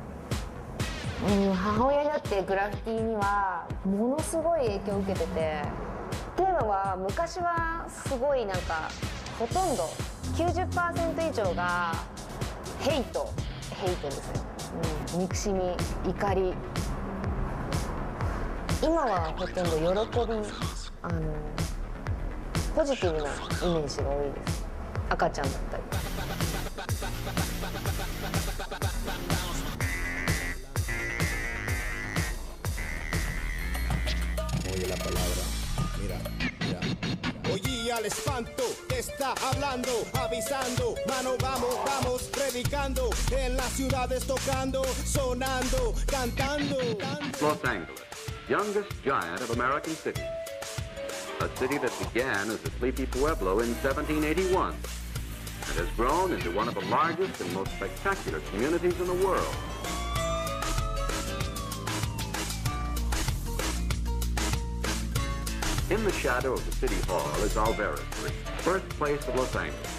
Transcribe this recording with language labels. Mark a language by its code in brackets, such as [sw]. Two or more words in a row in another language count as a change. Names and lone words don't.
[ja] 母親になってグラフィティにはものすごい影響を受けてて、っていうのは昔はすごいなんかほとんど 90% 以上がヘイトですよ、憎しみ、怒り。今はほとんど喜び、ポジティブなイメージが多いです。赤ちゃんだったり。 [es] Oye la palabra, mira, mira. Oye al espanto, te está hablando, avisando, mano vamos, vamos, predicando, en las ciudades tocando, sonando, cantando. [en] Los Angeles, youngest giant of American cities. A city that began as a sleepy pueblo in 1781 and has grown into one of the largest and most spectacular communities in the world. In the shadow of the City Hall is Alvera Street, birthplace of Los Angeles.